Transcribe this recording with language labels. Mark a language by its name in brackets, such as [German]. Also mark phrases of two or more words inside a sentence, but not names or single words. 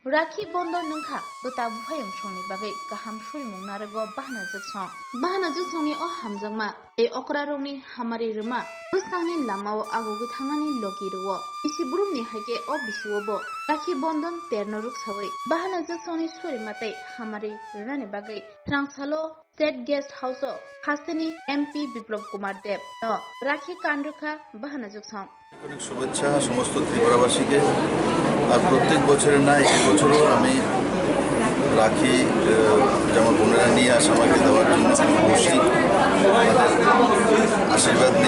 [Kok Borok] राखी बंधन नोंखा बता बुहायं संनि बागै गाहाम सुइमुं नारगो बाहाना जोंसंनि अ हामजोंमा ए अकरा रंनि हामारि रोमा बुस्तांनि लामाव आगोगै थांनानै लगिरुओ इसी बुरुमनि हायके अ बिसुओबो राखि बंधन तेरनो रुखसावै बाहाना जोंसंनि सुरिमातै हामारि रोनानि बागै ट्रांसालो स्टेट गेस्ट हाउस हास्तेनि एमपी বিপ্লব কুমার দেব রাখি কান্ডুখা বাহানা যোগসং [Bangla] অনেক শুভেচ্ছা সমস্ত ত্রিপুরাবাসীকে। আর প্রত্যেক বছরের না এই বছরও আমি রাখি যেমন বোনেরা নিয়ে আসে আমাকে দেওয়ার জন্য আমি বসি, তাদের আশীর্বাদ নেই।